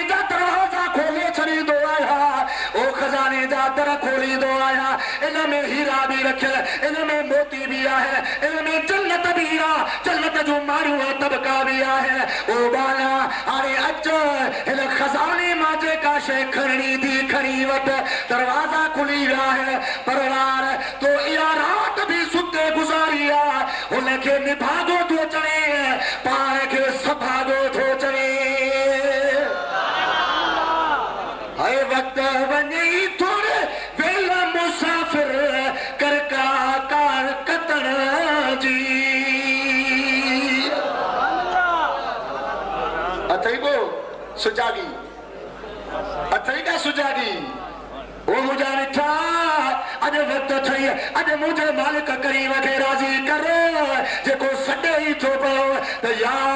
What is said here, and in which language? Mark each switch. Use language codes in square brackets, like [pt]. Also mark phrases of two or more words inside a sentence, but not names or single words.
[sd] जा दरवाज़ा खोले छॾींदो आहियां ओ खजाने जा दर खोलींदो आहियां इन में हीरा बि रखियल इन में मोती बि आहे इन में जन्नत बि आहे जन्नत जो माण्हू तबका बि आहे ओ बाला अरे अच इन खजाने मां जेका शइ खणणी थी खणी वठ दरवाज़ा खुली विया है परवार तो इहा रात भी सुते गुज़ारी आहे हुनखे निभागो थो चवे पाण खे सभागो थो चवे हर वक्त वञे थोरे वेल मुसाफ़िर कर कार कतण जी अथई को सुजागी अथई का सुजागी ओ मुझा निठा अॼु वक्त थई अॼु मुझे मालिक करीम खे राज़ी कर जेको सॾे ई थो पियो त या